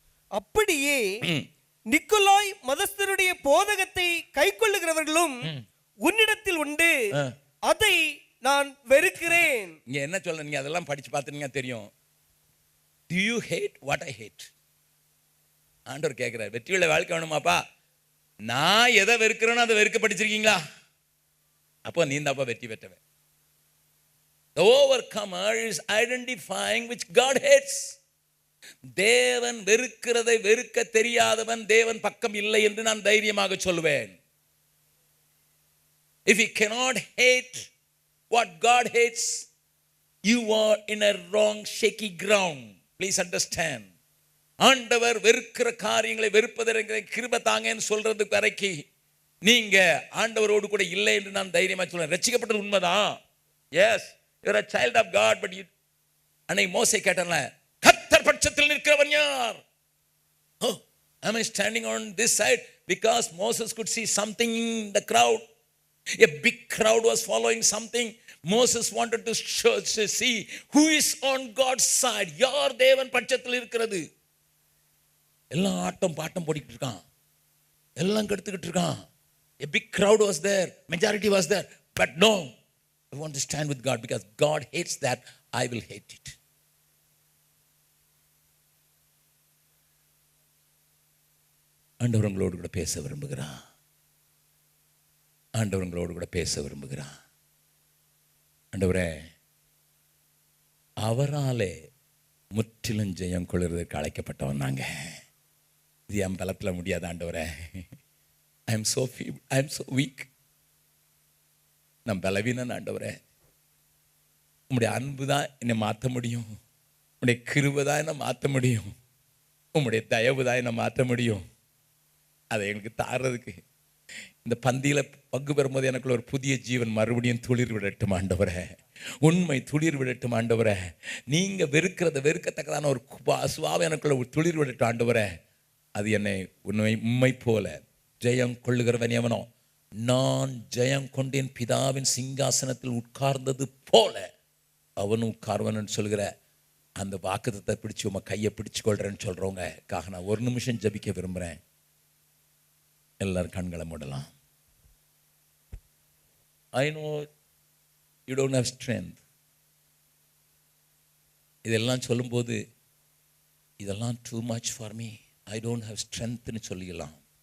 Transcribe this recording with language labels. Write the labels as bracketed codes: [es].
[ta] அப்படியே நிக்கோலாய் மதஸ்தருடைய போதகத்தை கைக்கொள்ளுகிறவர்களும் உன்னிடத்தில் உண்டு, அதை நான் வெறுக்கிறேன். இங்க என்ன சொல்ல, நீங்க அதெல்லாம் படிச்சு பார்த்துட்டீங்க தெரியும். [en] Do you hate what I hate? [ta] ஆண்டவர் கேட்கிறார், வெற்றியுள்ள வாழ்க்கை வேணுமாப்பா, நான் எதை வெறுக்கிறேனோ அதை வெறுக்க படிச்சிருக்கீங்களா? அப்போ நீ தான்ப்பா வெற்றி பெற்றவன். [en] The overcomer is identifying which God hates. [ta] தேவன் வெறுக்கிறதை வெறுக்க தெரியாதவன் தேவன் பக்கம் இல்லை என்று நான் தைரியமாக சொல்வேன். [en] If you cannot hate what God hates, you are in a wrong shaky ground. Please understand. [ta] ஆண்டவர் வெறுக்கிற காரியங்களை வெறுப்பதற்கு கிருபை தாங்கன்னு சொல்றதுக்கு வரைக்கும் நீங்க ஆண்டவரோடு கூட இல்லை என்று நான் தைரியமா சொல்றேன். ரட்சிக்கப்பட்டது உண்மைதான். [en] Yes, you are a child of God, but you [ta] அன்னைக்கு மோசே கேட்டான்ல, கர்த்தர் பட்சத்தில் நிற்கிறவன் யார்? [en] Oh, am I standing on this side? Because Moses could see something in the crowd. A big crowd was following something. Moses wanted to see who is on God's side. [ta] யார் தேவன் பட்சத்தில் இருக்கிறது. எல்லாம் ஆட்டம் பாட்டம் போடிட்டு இருக்கான், எல்லாம் கெடுத்துக்கிட்டு இருக்கான். [en] A big crowd was there, majority was there, but no, I want to stand with God because God hates that, I will hate it. [ta] ஆண்டவர் உங்களோடு கூட பேச விரும்புகிறான். ஆண்டவர் உங்களோடு கூட பேச விரும்புகிறான். ஆண்டவரே, அவராலே முற்றிலும் ஜெயம் கொள்வதற்கு அழைக்கப்பட்டவன் நாங்க. இது என் பலத்தில் முடியாது ஆண்டவரே. [en] I am so feeble, I am so weak. [ta] நான் பலவீனன் ஆண்டவரே. உம்முடைய அன்பு தான் என்னை மாற்ற முடியும். உம்முடைய கிருபை தான் என்னை மாற்ற முடியும். உம்முடைய தயவு தான் என்னை மாற்ற முடியும். அதை எனக்கு தாரதுக்கு இந்த பந்தியில் பங்கு பெறும்போது எனக்குள்ள ஒரு புதிய ஜீவன் மறுபடியும் துளிர் விடட்டும் ஆண்டவரே. உண்மை துளிர் விடட்டும் ஆண்டவரே. நீங்கள் வெறுக்கத்தக்கதான ஒரு சுவாவை எனக்குள்ள ஒரு துளிர் விடட்டும் ஆண்டவரே. அது என்னை உண்மை போல ஜெயம் கொள்ளுகிறவன் எவனோ, நான் ஜெயம் கொண்டேன் பிதாவின் சிங்காசனத்தில் உட்கார்ந்தது போல அவனும் உட்கார்வன் சொல்கிற அந்த வாக்குத்தத்தை பிடிச்சி உங்க கையை பிடிச்சு கொள்றேன்னு சொல்றவங்க நான் ஒரு நிமிஷம் ஜபிக்க விரும்புகிறேன். எல்லாரும் கண்களை மூடலாம். [en] I know you don't have strength. [ta] இதெல்லாம் சொல்லும்போது இதெல்லாம் [en] too much for me, I don't have strength [ta] ன்னு சொல்லிடலாம்.